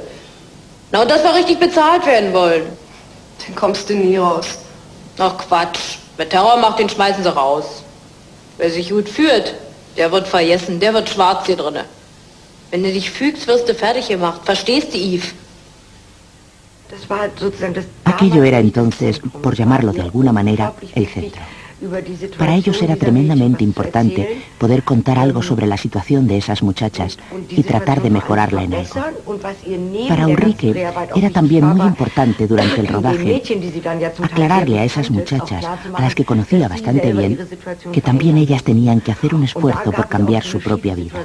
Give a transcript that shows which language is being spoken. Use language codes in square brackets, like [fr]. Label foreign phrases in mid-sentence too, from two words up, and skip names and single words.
[de] Na, und dass wir richtig bezahlt werden wollen. Dann kommst du nie raus. Ach Quatsch. Wer Terror macht, den schmeißen sie raus. Wer sich gut führt, der wird vergessen, der wird schwarz hier drinne. Wenn du dich fügst, wirst du fertig gemacht. Verstehst du, Yves? [es] Aquello era entonces, por llamarlo de alguna manera, el centro. Para ellos era tremendamente importante poder contar algo sobre la situación de esas muchachas y tratar de mejorarla en algo. Para Ulrike era también muy importante durante el rodaje aclararle a esas muchachas, a las que conocía bastante bien, que también ellas tenían que hacer un esfuerzo por cambiar su propia vida.